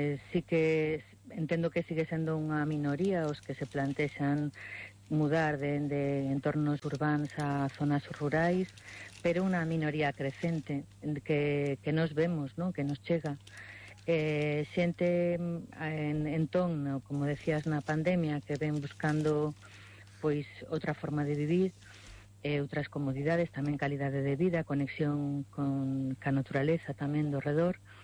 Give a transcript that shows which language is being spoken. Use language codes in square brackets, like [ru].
[gl] Si que entendo que sigue sendo unha minoría os que se plantexan [es] mudar de entornos urbanos a zonas rurales, pero una minoría creciente que nos vemos, ¿no?, que nos llega. [gl] Xente en ton, ¿no?, como decías, na pandemia, que ven buscando pois outra forma de vivir, outras comodidades, tamén calidade de vida, conexión con ca naturaleza tamén do redor.